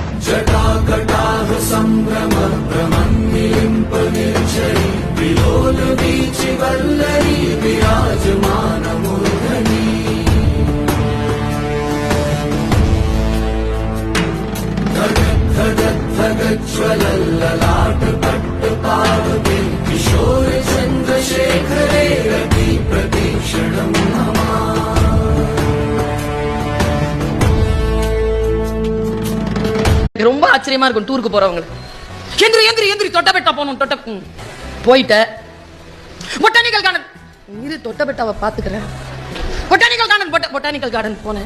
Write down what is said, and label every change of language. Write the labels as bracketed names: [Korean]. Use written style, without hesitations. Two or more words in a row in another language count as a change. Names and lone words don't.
[Sanskrit] जटाकटाह संभ्रम भ्रमन्निलिम्प निर्झरी विलोल वीचि वल्लरी विराजमान मूर्धनि धगज्ज्वलल्ललाट पट्टपावके किशोर चन्द्रशेखरे रति प्रतीक्षणं [Tamil] ரொம்ப ஆச்சரியமா இருக்கும் டூருக்கு போறவங்க. எந்திரி எந்திரி எந்திரி தொட்டபெட்டா போகணும். போயிட்ட [English] botanical garden [Tamil] இரு தொட்டபெட்டாவை பாத்துக்கிறேன். [English] botanical garden [Tamil] போனேன்.